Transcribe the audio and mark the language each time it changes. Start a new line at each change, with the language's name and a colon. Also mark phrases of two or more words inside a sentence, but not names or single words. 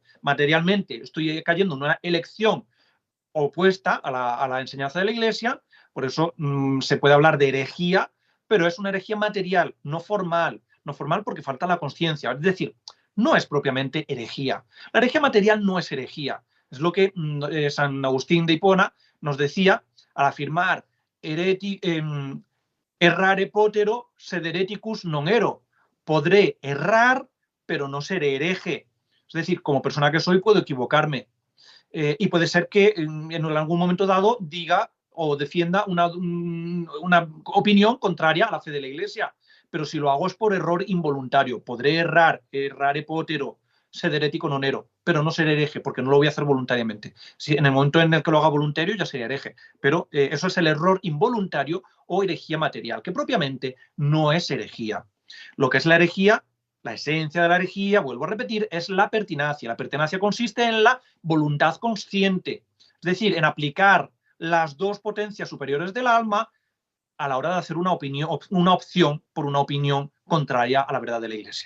Spanish: Materialmente estoy cayendo en una elección opuesta a la enseñanza de la Iglesia, por eso se puede hablar de herejía, pero es una herejía material, no formal porque falta la conciencia, es decir, no es propiamente herejía. La herejía material no es herejía, es lo que San Agustín de Hipona nos decía al afirmar
Latin: errare potero sed hereticus non ero.
Spanish: Podré errar, pero no seré hereje. Es decir, como persona que soy puedo equivocarme. Y puede ser que en algún momento dado diga o defienda una opinión contraria a la fe de la Iglesia. Pero si lo hago es por error involuntario.
Latin: Podré errare potero, sed heretico non ero,
Spanish: pero no seré hereje, porque no lo voy a hacer voluntariamente. Si en el momento en el que lo haga voluntario ya sería hereje. Pero eso es el error involuntario o herejía material, que propiamente no es herejía. Lo que es la herejía, la esencia de la herejía, vuelvo a repetir, es la pertinacia. La pertinacia consiste en la voluntad consciente, es decir, en aplicar las dos potencias superiores del alma a la hora de hacer una opción por una opinión contraria a la verdad de la Iglesia.